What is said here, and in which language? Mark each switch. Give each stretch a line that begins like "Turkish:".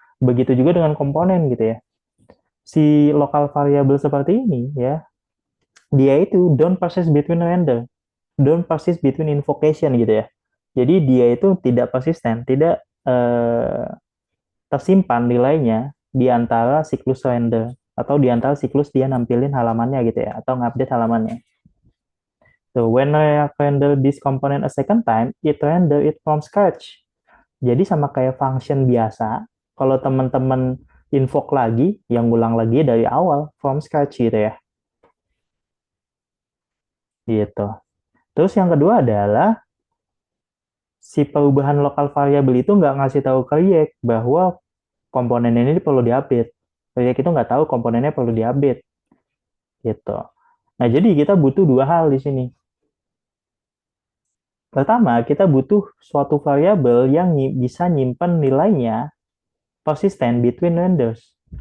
Indonesian: Begitu juga dengan komponen gitu ya. Si local variable seperti ini ya, dia itu
English: don't persist between render, don't persist between invocation
Indonesian: gitu ya. Jadi dia itu tidak persisten, tidak tersimpan nilainya di antara siklus render atau di antara siklus dia nampilin halamannya gitu ya, atau ngupdate halamannya.
English: So when I render this component a second time, it render it from scratch.
Indonesian: Jadi sama kayak function biasa, kalau teman-teman invoke lagi, yang ulang lagi dari awal,
English: from scratch
Indonesian: gitu ya. Gitu. Terus yang kedua adalah si perubahan lokal variabel itu nggak ngasih tahu ke React bahwa komponen ini perlu diupdate. React itu nggak tahu komponennya perlu diupdate. Gitu. Nah, jadi kita butuh dua hal di sini. Pertama, kita butuh suatu variabel yang bisa nyimpen nilainya
English: persistent between renders.